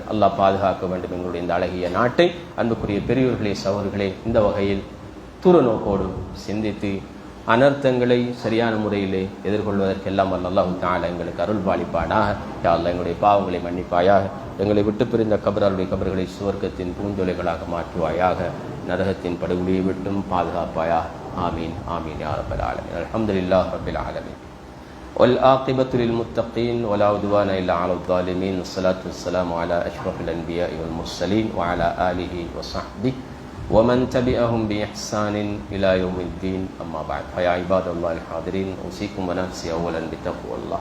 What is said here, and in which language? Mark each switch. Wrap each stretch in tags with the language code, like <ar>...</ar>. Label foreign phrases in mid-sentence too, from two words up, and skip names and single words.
<ta>அல்லாஹ் பாதுகாக்க வேண்டும் எங்களுடைய இந்த அழகிய நாட்டை. அன்புக்குரிய பெரியோர்களே, சகோதரர்களே, இந்த வகையில் தூரநோக்கோடு சிந்தித்து அனர்த்தங்களை சரியான முறையிலே எதிர்கொள்வதற்கெல்லாம்</ta> <ar>الله تعالى</ar> <ta>எங்களுக்கு அருள் பாலிப்பானாக.</ta> <ar>يا الله</ar> <ta>எங்களுடைய பாவங்களை மன்னிப்பாயாக. எங்களை விட்டு பிரிந்த கபராளுடைய கபர்களை சுவர்க்கத்தின் பூஞ்சொலைகளாக மாற்றுவாயாக. நரகத்தின் படுகொலியை விட்டும் பாதுகாப்பாயாக.</ta> <ar>آمين آمين يا رب العالمين. الحمد لله رب العالمين. والعاقبة للمتقين ولا عدوان إلا على الظالمين. والصلاة والسلام على أشرف الأنبياء والمرسلين وعلى آله وصحبه ومن تبعهم بإحسان إلى يوم الدين. أما بعد، فيا عباد الله الحاضرين، أوصيكم ونفسي أولا بتقوى الله.</ar>